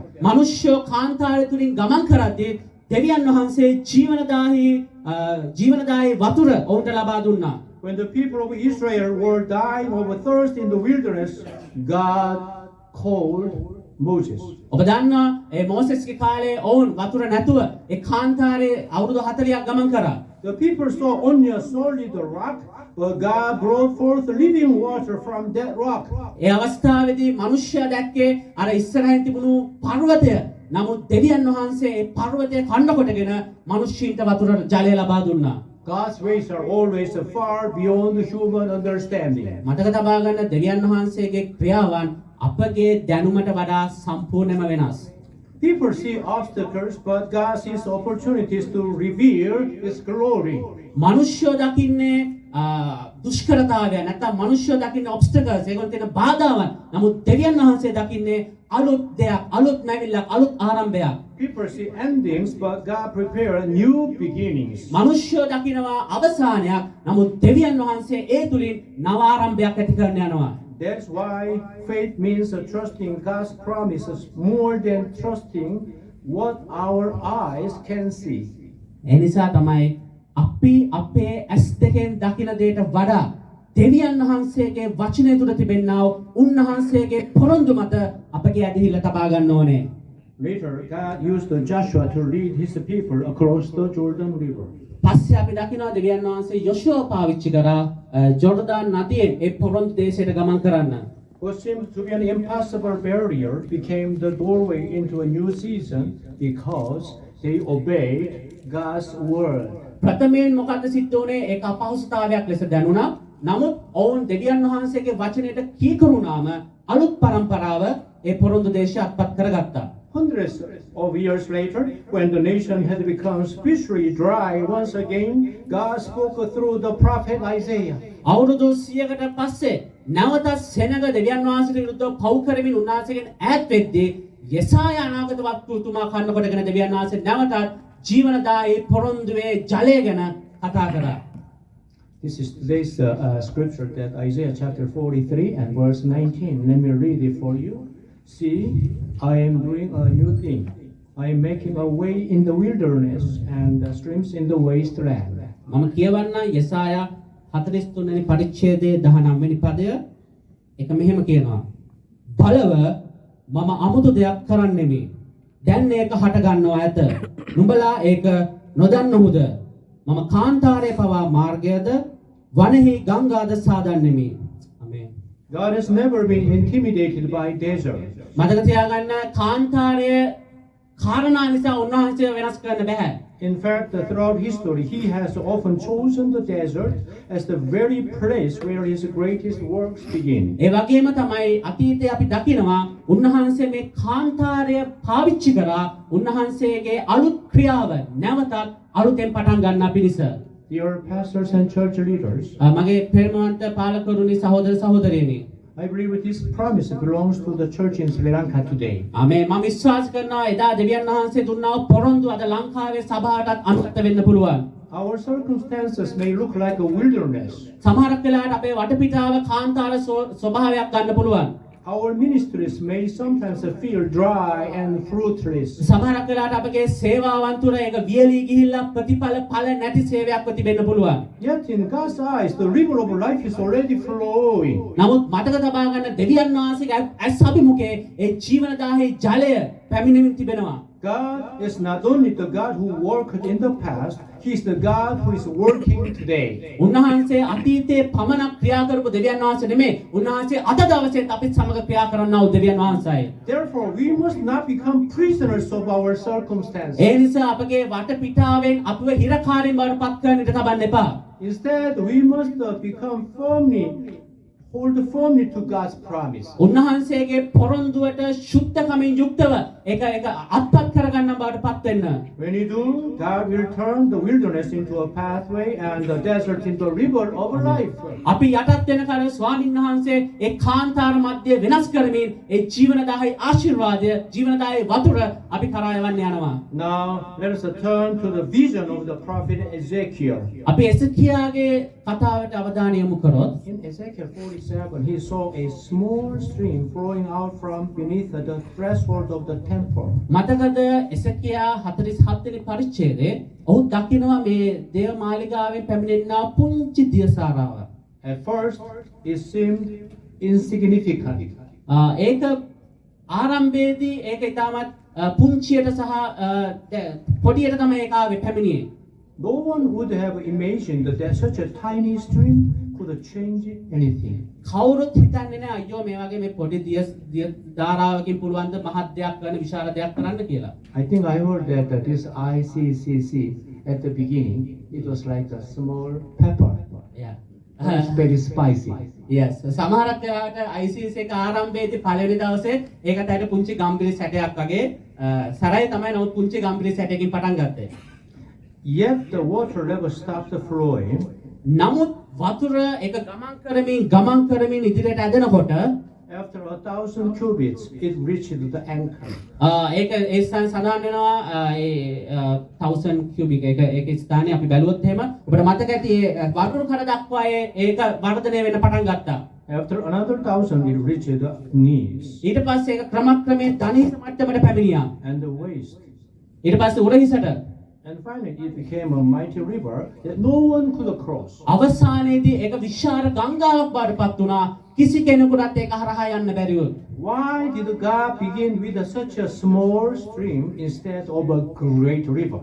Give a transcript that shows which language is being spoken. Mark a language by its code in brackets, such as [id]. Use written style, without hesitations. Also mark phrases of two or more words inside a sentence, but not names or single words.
[si] මිනිස්සු කාන්තාරය තුලින් ගමන් කරද්දී දෙවියන් වහන්සේ ජීවනදායී වතුර ඔවුන්ට ලබා දුන්නා. [en] When the people of Israel were dying of thirst in the wilderness, God called Moses. [si] ඔබ දන්නා ඒ මෝසෙස්ගේ කාලේ ඔවුන් වතුර නැතුව ඒ කාන්තාරේ අවුරුදු 40ක් ගමන් කරා. [en] The people saw only a solid rock, but God brought forth living water from that rock. [si] ඒ අවස්ථාවේදී මිනිස්සයා දැක්කේ අර ඉස්සරහින් තිබුණු පර්වතය. නමුත් දෙවියන් වහන්සේ ඒ පර්වතය කන්න කොටගෙන මිනිස්සුන්ට වතුර ජලය ලබා දුන්නා. [en] God's ways are always far beyond human understanding. [si] මතක තබා ගන්න දෙවියන් වහන්සේගේ ක්‍රියාවන් අපගේ දැනුමට වඩා සම්පූර්ණයෙන්ම වෙනස්. [en] People see obstacles, but God sees opportunities to reveal His glory. [si] මනුෂ්‍යෝ දකින්නේ දුෂ්කරතාවය නැත්නම් මනුෂ්‍යෝ දකින්නේ obstacles ඒගොල්ලෝ තියෙන බාධාවන්. නමුත් දෙවියන් වහන්සේ දකින්නේ අලුත් දෙයක්, අලුත් නැවිල්ලක්, අලුත් ආරම්භයක්. [en] People see endings, but God prepares new beginnings. [si] මනුෂ්‍යෝ දකිනවා අවසානයක්. නමුත් දෙවියන් වහන්සේ ඒ තුලින් නව ආරම්භයක් ඇති කරන්න යනවා. [en] That's why faith means trusting God's promises more than trusting what our eyes can see. [si] ඒ නිසා තමයි අපි අපේ ඇස් දෙකෙන් දකින දෙයට වඩා දෙවියන් වහන්සේගේ වචනය තුල තිබෙනා වූ උන්වහන්සේගේ පොරොන්දු මත අපගේ ඇදහිල්ල තබා ගන්න ඕනේ. [en] Later, God used Joshua to lead his people across the Jordan River. [si] පස්සේ අපි දකිනවා දෙවියන් වහන්සේ යොෂුවා පාවිච්චි කරා ජෝර්දාන් නදියෙන් ඒ පොරොන්දු දේශයට ගමන් කරන්න. [en] What seemed to be an impossible barrier became the doorway into a new season because they obeyed God's word. [si] ප්‍රථමයෙන් මොකද්ද සිද්ධ වුනේ? ඒක අපහසුතාවයක් ලෙස දැනුණා. නමුත් ඔවුන් දෙවියන් වහන්සේගේ වචනයට කීකරුණාම අලුත් පරම්පරාව ඒ පොරොන්දු දේශය අත්පත් කරගත්තා. [en] Hundreds of years later, when the nation had become spiritually dry once again, God spoke through the prophet Isaiah. [si] අවුරුදු 100කට පස්සේ නැවතත් සෙනග දෙවියන් වහන්සේට විරුද්ධව පව් කරමින් උන්වහන්සේගෙන් ඈත් වෙද්දී යෙසායා අනාගත වක්තෘතුමා කන්න කොටගෙන දෙවියන් වහන්සේ නැවතත් ජීවනදායී පොරොන්දුවේ ජලය ගැන කතා කරා. [en] This is today's scripture, that Isaiah chapter 43 and verse 19. Let me read it for you. See, I am doing a new thing. I am making a way in the wilderness and streams in the wasteland. [si] මම කියවන්න යෙසායා 43 වෙනි පරිච්ඡේදයේ 19 වෙනි පදය. ඒක මෙහෙම කියනවා. බලව මම අමුතු දෙයක් කරන්නෙමි. දැන් ඒක හට ගන්නවා ඇත. නුඹලා ඒක නොදන්නමුද? මම කාන්තාරයේ පවා මාර්ගයද වනෙහි ගංගාද සාදන්නෙමි. ආමේන්. [en] God has never been intimidated by desert. [si] මතක තියාගන්න කාන්තාරයේ කාරණා නිසා උන්වහන්සේ වෙනස් කරන්න බෑ. [en] In fact, throughout history, he has often chosen the desert as the very place where his greatest works begin. [si] ඒ වගේම තමයි අතීතයේ අපි දකිනවා උන්වහන්සේ මේ කාන්තාරය පාවිච්චි කරා උන්වහන්සේගේ අලුත් ක්‍රියාව නැවතත් අලුතෙන් පටන් ගන්නා පිණිස. [en] Dear pastors and church leaders, [si] මගේ ප්‍රේමවන්ත පාලකවරුනි සහෝදර සහෝදරියනි, [en] I believe this promise belongs to the church in Sri Lanka today. [si] ආමේන්. මම විශ්වාස කරනවා එදා දෙවියන් වහන්සේ දුන්නා වූ පොරොන්දු අද ලංකාවේ සභාවටත් අනුගත වෙන්න පුළුවන්. [en] Our circumstances may look like a wilderness. [si] සමහරක් වෙලාවට අපේ වටපිටාව කාන්තාර ස්වභාවයක් ගන්න පුළුවන්. [en] Our ministries may sometimes feel dry and fruitless. [si] සමහරක් වෙලාවට අපගේ සේවාවන් තුළ ඒක වියලී ගිහිල්ලා ප්‍රතිඵල ඵල නැති සේවයක්ව තිබෙන්න පුළුවන්. [en] Yet in God's eyes, the river of life is already flowing. [si] නමුත් මතක තබා ගන්න දෙවියන් වහන්සේගේ ඇස් අභිමුඛයේ ඒ ජීවනදාහී ජලය පැමිණෙමින් තිබෙනවා. [en] God is not only the God who worked in the past, He is the God who is working today. [si] උන්වහන්සේ අතීතයේ පමණක් ක්‍රියා කරපු දෙවියන් වහන්සේ නෙමෙයි. උන්වහන්සේ අද දවසේත් අපිත් සමග ක්‍රියා කරන්නා වූ දෙවියන් වහන්සේයි. [en] Therefore, we must not become prisoners of our circumstances. [si] ඒ නිසා අපගේ වටපිටාවෙන් අපව හිරකාරයින් බවට පත් කරන්නට තබන්න එපා. [en] Instead, we must hold firmly to God's promise. [si] උන්වහන්සේගේ පොරොන්දුවට ශුද්ධකමින් යුක්තව ඒක අත්පත් කරගන්න බවට පත් වෙන්න. [en] When you do, God will turn the wilderness into a pathway and the desert into a river of life. [si] අපි යටත් වෙන කල ස්වාමීන් වහන්සේ ඒ කාන්තාර මැදේ වෙනස් කරමින් ඒ ජීවනදායී ආශිර්වාදය ජීවනදායී වතුර අපි කරා යවන්න යනවා. [en] Now, let us turn to the vision of the prophet Ezekiel. [si] අපි එසකියාගේ කතාවට අවධානය යොමු කරොත් [en] In Ezekiel 47, he saw a small stream flowing out from beneath the threshold of the temple. [si] මතකද එසකියා 47 වෙනි පරිච්ඡේදයේ ඔහු දකිනවා මේ දේව මාලිගාවෙන් පැමිණෙනා පුංචි දියසාරාව. [en] At first, it seemed insignificant. [si] ඒක ආරම්භයේදී ඒක ඉතාමත් පුංචියට සහ පොඩියට තමයි ඒක ආවේ පැමිණියේ. [en] No one would have imagined that such a tiny stream could change anything. [si] කවුරුත් හිතන්නේ නැහැ අයියෝ මේ වගේ මේ පොඩි දිය ධාරාවකින් පුළුවන් ද මහත් දෙයක් කරන්න විශාල දෙයක් කරන්න කියලා. [en] I think I heard that this ICCC at the beginning, it was like a small pepper. Yeah. It's very spicy. [si] yes සමහරක් වෙලාවට ICC එක ආරම්භයේදී පළවෙනි දවසේ ඒකට ඇයට පුංචි ගම්බිරි සැටයක් වගේ සරයි තමයි නමුත් පුංචි ගම්බිරි සැටයකින් පටන් ගත්තේ. [en] Yet the water never stopped flowing. [si] නමුත් වතුර එක ගමන් කරමින් ඉදිරියට ඇදෙනකොට [en] After 1,000 cubits, it reached the anchor. [si] ඒක ඒ ස්ථාන සඳහන් වෙනවා ඒ 1000 cubic ඒක ස්ථානේ අපි බැලුවොත් එහෙම ඔබට මතක ඇති ඒ වතුර කර දක්වා ඒක වර්ධනය වෙන්න පටන් ගත්තා. [en] After another 1,000, it reached the knees [si] ඊට පස්සේ ඒක ක්‍රමක්‍රමයෙන් ධනිස මට්ටමට පැමිණියා. [en] and the waist. [si] ඊට පස්සේ උරහිසට [en] And finally, it became a mighty river that no one could cross. [si] අවසානයේදී ඒක විශාල ගංගාවක් බවටපත් වුණා. කිසි කෙනෙකුට ඒක හරහා යන්න බැරි වුණා. [en] Why did God begin with such a small stream instead of a great river?